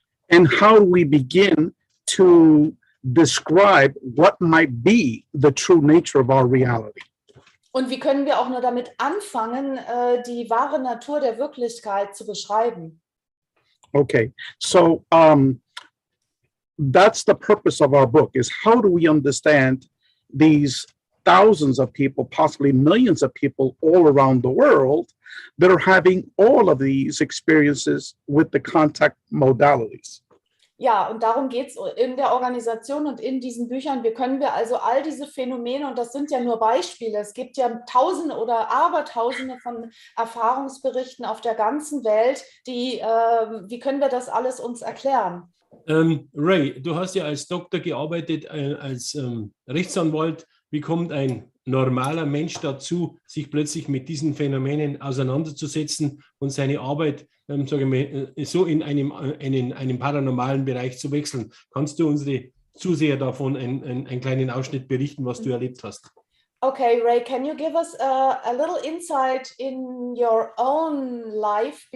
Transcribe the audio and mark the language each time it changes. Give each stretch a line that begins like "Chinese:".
English: And how do we begin to describe what might be the true nature of our reality?
German: Und wie können wir auch nur damit anfangen, die wahre Natur der Wirklichkeit zu beschreiben?
English: Okay, so that's the purpose of our book, is how do we understand these thousands of people, possibly millions of people all around the world that are having all of these experiences with the contact modalities.
German: Ja, und darum geht es in der Organisation und in diesen Büchern. Wie können wir also all diese Phänomene, und das sind ja nur Beispiele, es gibt ja Tausende oder Abertausende von Erfahrungsberichten auf der ganzen Welt, wie können wir das alles uns erklären? Ray, du hast ja als Doktor gearbeitet, als Rechtsanwalt. Wie kommt ein normaler Mensch dazu, sich plötzlich mit diesen Phänomenen auseinanderzusetzen und seine Arbeit so in einem paranormalen Bereich zu wechseln? Kannst du unsere Zuseher davon einen kleinen Ausschnitt berichten, was du erlebt hast?
English: Okay, Ray, can you give us a little insight in your own life?